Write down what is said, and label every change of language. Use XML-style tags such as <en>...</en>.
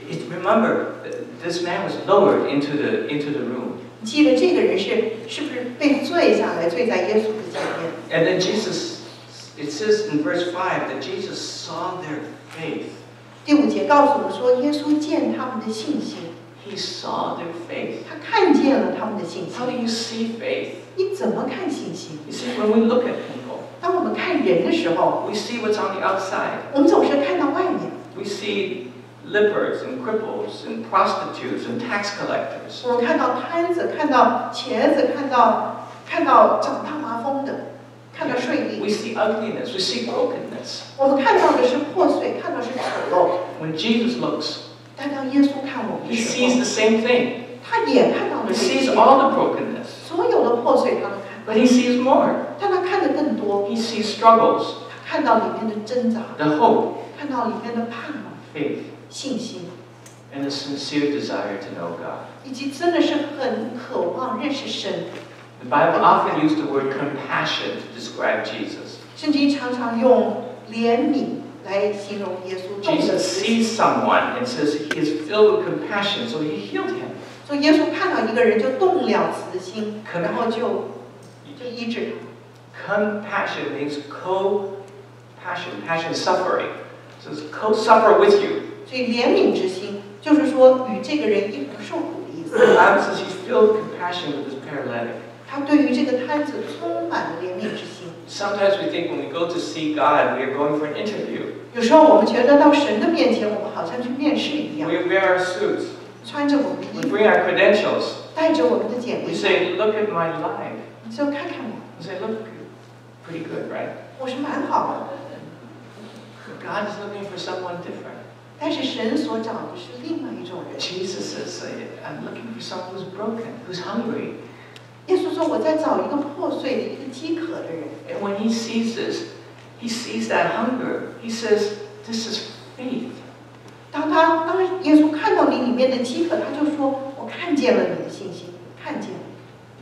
<en>Remember, this man was lowered into the room.</en> <zh>记得这个人是不是被坠下来，坠在耶稣的前面</zh> <en>And then it says in verse 5 that Jesus saw their faith.</en> <zh>第5节告诉我们说，耶稣见他们的信心。</zh> <en>He saw their faith.</en> <zh>他看见了他们的信心。</zh> <en>How do you see faith?</en> <zh>你怎么看信心？</zh> <en>You see, when we look at people,</en> <zh>当我们看人的时候，</zh> <en>we see what's on the outside.</en> <zh>我们总是看到外面。</zh> <en>We see lepers and cripples and prostitutes and tax collectors.</en> <zh>我们看到摊子，看到瘸子，看到长大麻风的，看到税吏。</zh> <en>We see ugliness. We see brokenness.</en> <zh>我们看到的是破碎，看到是丑陋。</zh> <en>When Jesus looks,</en> <zh>但当耶稣看我们</zh> <en>he</en> <zh>的时</zh> <en>sees</en> <zh>候，</zh> <en>the same thing.</en> <zh>他也看到了</zh> <en>He sees</en> <zh>些，</zh> <en>all the brokenness.</en> <zh>所有的破碎他都看，</zh> <en>But he sees more.</en> <zh>但他看得更多。</zh> <en>He sees struggles,</en> <zh>他看到里面的挣扎，</zh> <en>the hope,</en> <zh>看到里面的盼望、</zh> <en>faith,</en> <zh>信心，</zh> <en>and a sincere desire to know God.</en> <zh>以及真的是很渴望认识神。</zh> <en>The Bible often uses the word compassion to describe Jesus.</en> <zh>圣经常常用怜悯来形容耶稣。</zh> <en>Jesus sees someone and says he is filled with compassion, so he healed him.</en> <zh>所以耶稣看到一个人就动了慈心，然后就医治他。</zh> <en>Compassion means co-passion. Passion is suffering. So it's co-suffer with you.</en> <zh>所以怜悯之心就是说与这个人一同受苦的意思。</zh> <en>The Bible says he's filled with compassion with this paralytic.</en> <zh>他对于这个摊子充满了怜悯之心。</zh> <en>Sometimes we think when we go to see God, we are going for an interview.</en> <zh>有时候我们觉得到神的面前，我们好像去面试一样，</zh> <en>We wear our suits.</en> <zh>穿着我们的</zh> <en>We</en> <zh>衣服，</zh> <en>bring our credentials.</en> <zh>带着我们的简</zh> <en>We</en> <zh>历，</zh> <en>say, look at my life.</en> <zh>你就看看我，</zh> <en>We say, look, pretty good, right?</en> <zh>我是蛮好的。</zh> <en>God is looking for someone different.</en> <zh>但是神所找的是另外一种人。</zh> <en>Jesus says, I'm looking for someone who's broken, who's hungry.</en> <zh>耶稣说：“我在找一个破碎的、一个饥渴的人。”</zh> <en>And when he sees this, he sees that hunger. He says, this is faith.</en> <zh>当耶稣看到你里面的饥渴，他就说：“我看见了你的信心，看见了。”</zh>